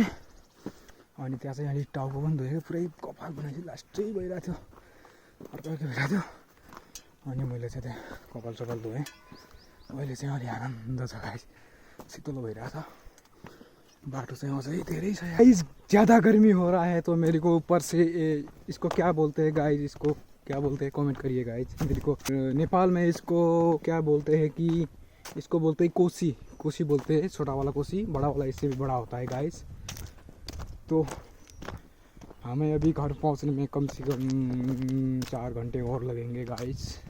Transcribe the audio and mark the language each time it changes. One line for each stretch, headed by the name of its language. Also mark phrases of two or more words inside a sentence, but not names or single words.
Nepali: अनि त्यहाँ चाहिँ अलिक टाउको पनि धोएको, पुरै कपाल बनाएपछि लास्टै भइरहेको थियो। अर्को भिराथ्यो अनि मैले चाहिँ त्यहाँ कपाल सपाल धोएँ। अहिले चाहिँ अलि आनन्द छ गाइस, शीतलो भइरहेछ। बाटो चाहिँ अझै धेरै छ गाइस।
Hindi: ज़्यादा गर्मी हो रहा है तो मेरे को ऊपर से इसको क्या बोलते हैं गाइस, इसको क्या बोलते हैं कमेंट करिए गाइस। मेरे को नेपाल में इसको क्या बोलते हैं कि इसको बोलते हैं कोसी, कोसी बोलते हैं, छोटा वाला कोसी, बड़ा वाला इससे भी बड़ा होता है गाइस। तो हमें अभी घर पहुंचने में कम से कम 4 घंटे और लगेंगे गाइस।